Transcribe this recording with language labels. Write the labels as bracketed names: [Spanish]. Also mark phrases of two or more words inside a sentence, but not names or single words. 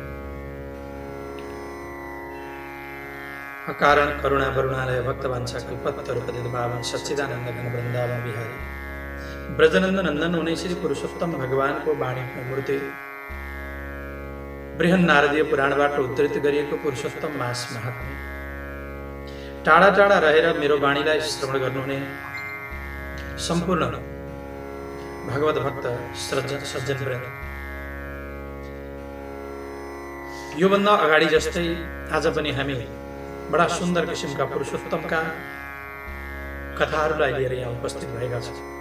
[Hindi] अकारण करुणा वरुणालय भक्तवांछा कल्पतरुपदित पावन सच्चिदानंद घन वृंदावन बिहारी ब्रजनंदन नंदन होने श्री पुरुषोत्तम भगवान को वाणी मूर्ति [Nepali] बृहन नारदीय पुराणबाट उद्धृत गरिएको पुरुषोत्तम मास महात्म्य टाढा टाढा रहेर मेरो वाणीलाई श्रवण गर्नुहुने सम्पूर्ण भगवत भक्त सज्जनवृन्द, योभन्दा अगाडि जस्तै आज पनि हामी बडा सुन्दर किसिमका पुरुषोत्तमका कथाहरूलाई लिएर यहाँ उपस्थित भएका छौँ।